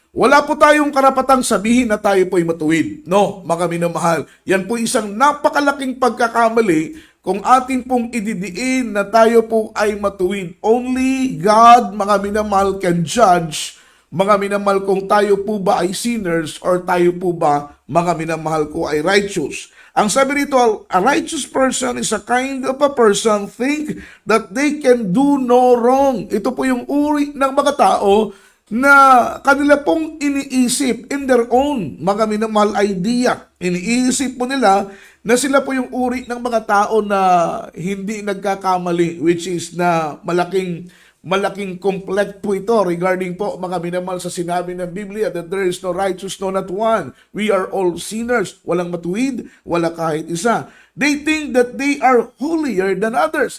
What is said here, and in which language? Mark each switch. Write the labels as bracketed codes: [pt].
[tl] Wala po tayong karapatang sabihin na tayo po ay matuwid. No, mga minamahal, yan po isang napakalaking pagkakamali kung atin pong ididiin na tayo po ay matuwid. [en] Only God, [tl] mga minamahal, [en] can judge, [tl] mga minamahal, kung tayo po ba ay sinners or tayo po ba, mga minamahal ko, ay righteous. Ang sabi rito, [en] a righteous person is a kind of a person think that they can do no wrong. [tl] Ito po yung uri ng mga tao na kanila pong iniisip [en] in their own, [tl] mga minamahal, idea. Iniisip po nila na sila po yung uri ng mga tao na hindi nagkakamali, which is na malaking conflict po ito regarding po, mga minamahal, sa sinabi ng Biblia [en] that there is no righteous, no not one. We are all sinners. [tl] Walang matuwid, wala kahit isa. [en] They think that they are holier than others.